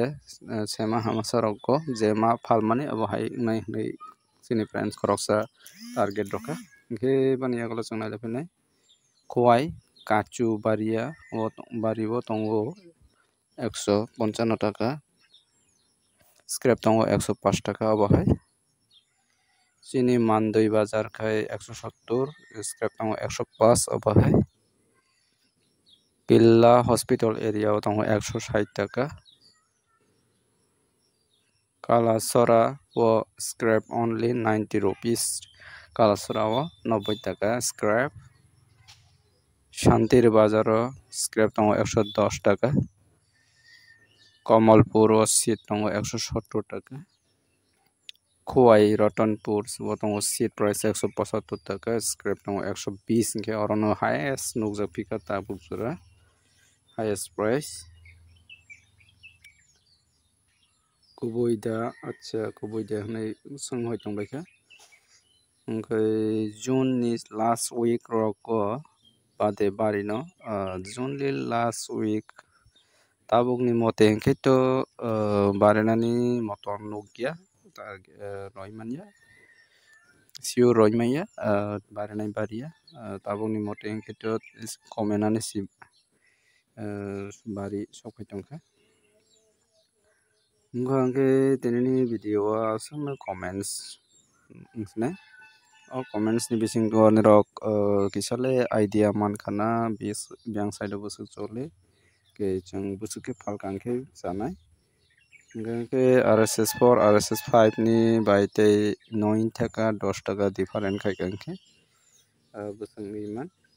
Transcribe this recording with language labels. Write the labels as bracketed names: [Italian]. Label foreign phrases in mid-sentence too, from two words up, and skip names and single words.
[Kok Borok] sema hamasa rokko je ma phalmani abo hai nai nei sini friends koroksa target roka ke bani agolo changnai lepenai Khowai kachu bari bo tongo 155 taka scrap tongo 105 taka abo hai chini Mandoi bazar khai 170 scrap tongo 105 abo hai Pilla [English] hospital area [Kok Borok] tongo 160 taka Kalasora wo [English] scrap only 90 rupees [Kok Borok] Kalasora wo 90 taka scrap Shantir bazar scrap tongo 110 taka Kamalpur wo seat tongo 170 taka Khowai Ratanpur wo tongo [English] seat price [Kok Borok] 175 taka scrap tongo 120 ingke orono highest nukjak pika tabukjora [English] highest price [Kok Borok] Kuboida acha kuboida hanai songhoi tongbaika June ni [English] last week [Kok Borok] roko bade bari no [English] only last week [Kok Borok] tabukni mote hingke to barenani motor nugya roimanya siu roimaya barenai baria tabukni mote hingke to komenani si bari sokai tongkha hingke hingke tinini video asangno comments ne comments ni bisingo nirok kisale idea mankana biang side busuk chole ke chung busuk ke phalkang ke janai hingke RSS4 RSS5 ni baite 9 taka 10 taka different khai kangke busuk ni man